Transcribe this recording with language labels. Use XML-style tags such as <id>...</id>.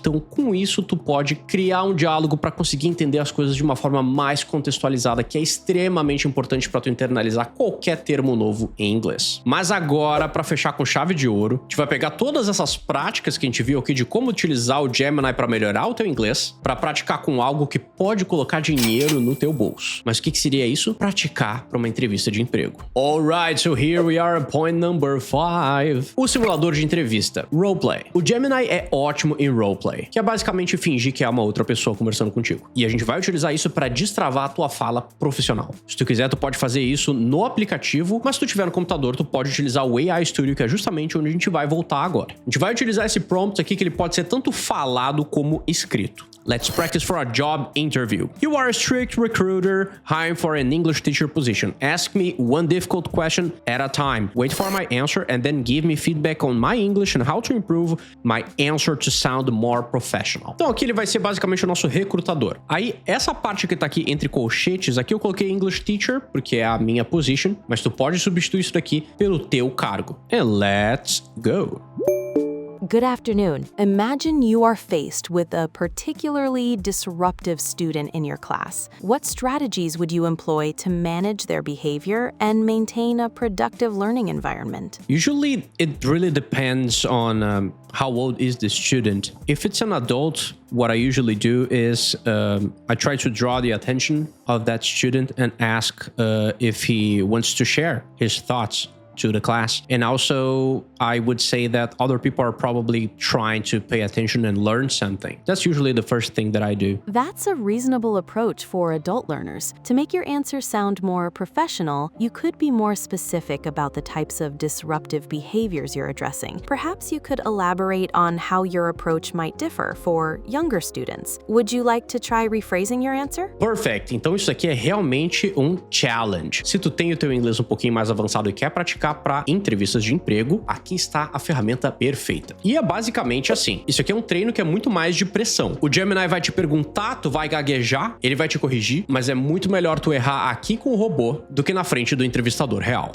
<pt>Então, com isso, tu pode criar um diálogo para conseguir entender as coisas de uma forma mais contextualizada, que é extremamente importante para tu internalizar qualquer termo novo em inglês. Mas agora, para fechar com chave de ouro, a gente vai pegar todas essas práticas que a gente viu aqui de como utilizar o Gemini para melhorar o teu inglês, para praticar com algo que pode colocar dinheiro no teu bolso. Mas o que seria isso? Praticar para uma entrevista de emprego.</pt> <en>Alright, so here we are at point number 5.</en> <pt>O simulador de entrevista, roleplay. O Gemini é ótimo em roleplay, que é basicamente fingir que é uma outra pessoa conversando contigo. E a gente vai utilizar isso para destravar a tua fala profissional. Se tu quiser, tu pode fazer isso no aplicativo, mas se tu tiver no computador, tu pode utilizar o AI Studio, que é justamente onde a gente vai voltar agora. A gente vai utilizar esse prompt aqui, que ele pode ser tanto falado como escrito.</pt> <en>Let's practice for a job interview. You are a strict recruiter hiring for an English teacher position. Ask me one difficult question at a time. Wait for my answer and then give me feedback on my English and how to improve my answer to sound more professional.</en> <pt>Então aqui ele vai ser basicamente o nosso recrutador. Aí essa parte que tá aqui entre colchetes, aqui eu coloquei English teacher, porque é a minha position, mas tu pode substituir isso daqui pelo teu cargo.</pt> <en>And let's go. Good afternoon. Imagine you are faced with a particularly disruptive student in your class. What strategies would you employ to manage their behavior and maintain a productive learning environment? Usually, it really depends on how old is the student. If it's an adult, what I usually do is I try to draw the attention of that student and ask if he wants to share his thoughts to the class. And also, I would say that other people are probably trying to pay attention and learn something. That's usually the first thing that I do. That's a reasonable approach for adult learners. To make your answer sound more professional, you could be more specific about the types of disruptive behaviors you're addressing. Perhaps you could elaborate on how your approach might differ for younger students. Would you like to try rephrasing your answer? Perfect.</en> <pt>Então isso aqui é realmente um challenge. Se tu tem o teu inglês um pouquinho mais avançado e quer praticar para entrevistas de emprego, aqui está a ferramenta perfeita. E é basicamente assim. Isso aqui é um treino que é muito mais de pressão. O Gemini vai te perguntar, tu vai gaguejar, ele vai te corrigir, mas é muito melhor tu errar aqui com o robô do que na frente do entrevistador real.</pt>